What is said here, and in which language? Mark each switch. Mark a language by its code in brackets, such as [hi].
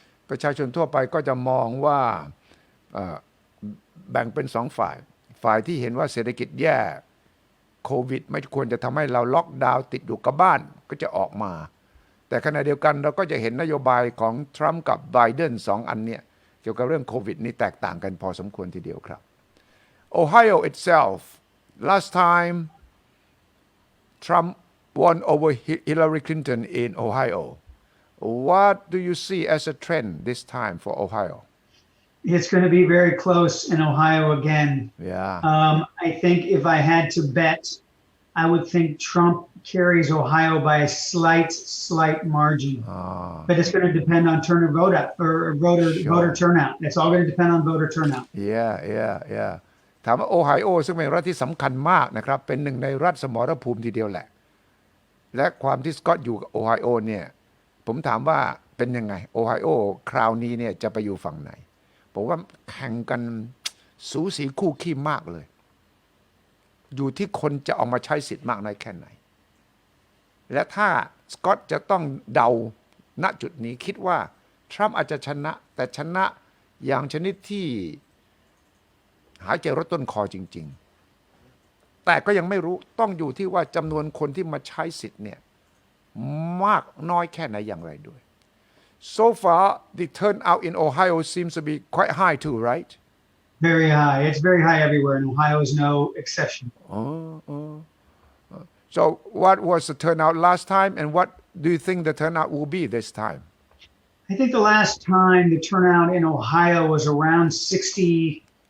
[th] ประชาชนทั่วไปก็จะมองว่าแบ่งเป็นสองฝ่ายที่เห็นว่าเศรษฐกิจแย่โควิดไม่ควรจะทำให้เราล็อกดาวน์ติดอยู่กับบ้านก็จะออกมาแต่ขณะเดียวกันเราก็จะเห็นนโยบายของทรัมป์กับไบเดนสองอันเนี่ยเกี่ยวกับเรื่องโควิดนี่แตกต่างกันพอสมควรทีเดียวครับ [en] Ohio itself last time Trump won over Hillary Clinton in Ohio. What do you see as a trend this time for Ohio? It's going to be very close in Ohio again. Yeah. I think if I had to bet, I would think Trump carries Ohio by a slight margin. But it's going to depend on voter turnout. It's all going to depend on voter turnout. Yeah. [th] ถามว่าโอไฮโอซึ่งเป็นรัฐที่สำคัญมากนะครับเป็นหนึ่งในรัฐสมรภูมิทีเดียวแหละและความที่สกอตอยู่กับโอไฮโอเนี่ยผมถามว่าเป็นยังไงโอไฮโอคราวนี้เนี่ยจะไปอยู่ฝั่งไหนผมว่าแข่งกันสูสีคู่ขี้มากเลยอยู่ที่คนจะออกมาใช้สิทธิ์มากน้อยแค่ไหน และถ้าสกอตจะต้องเดาณจุดนี้คิดว่าทรัมป์อาจจะชนะแต่ชนะอย่างชนิดที่หายใจรดต้นคอจริงๆแต่ก็ยังไม่รู้ต้องอยู่ที่ว่าจำนวนคนที่มาใช้สิทธิ์เนี่ยมากน้อยแค่ไหนอย่างไรด้วย [en] So far the turnout in Ohio seems to be quite high too, right? Very high. It's very high everywhere, and Ohio is no exception. So what was the turnout last time, and what do you think the turnout will be this time? I think the last time the turnout in Ohio was around 61%.